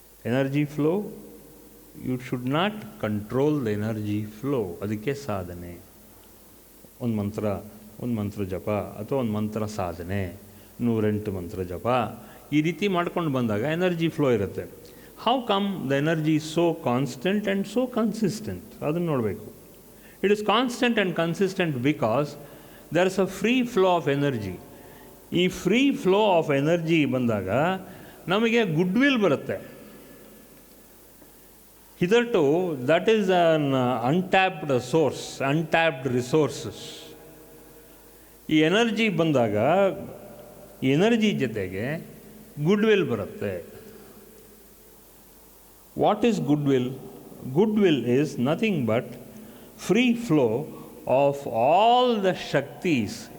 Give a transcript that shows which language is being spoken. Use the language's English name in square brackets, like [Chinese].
[English] Energy flow, you should not control the energy flow. [Kannada] ಅದಕ್ಕೆ ಸಾಧನೆ. ಒಂದು ಮಂತ್ರ ಜಪ ಅಥವಾ ಒಂದು ಮಂತ್ರ ಸಾಧನೆ, 108 ಮಂತ್ರ ಜಪ, ಈ ರೀತಿ ಮಾಡ್ಕೊಂಡು ಬಂದಾಗ ಎನರ್ಜಿ ಫ್ಲೋ ಇರುತ್ತೆ. [English] How come the energy is so constant and so consistent? [Kannada] ಅದನ್ನು ನೋಡಬೇಕು. [English] It is constant and consistent because there is a free flow of energy. [Kannada] ಈ ಫ್ರೀ ಫ್ಲೋ ಆಫ್ ಎನರ್ಜಿ ಬಂದಾಗ ನಮಗೆ ಗುಡ್ ವಿಲ್ ಬರುತ್ತೆ. [English] Hitherto that is an untapped source, untapped resources. [Kannada] ಈ energy ಬಂದಾಗ ಈ energy ಜೊತೆಗೆ ಗುಡ್ ವಿಲ್ ಬರುತ್ತೆ. [English] What is goodwill? Goodwill is nothing but free flow of all the Shaktis.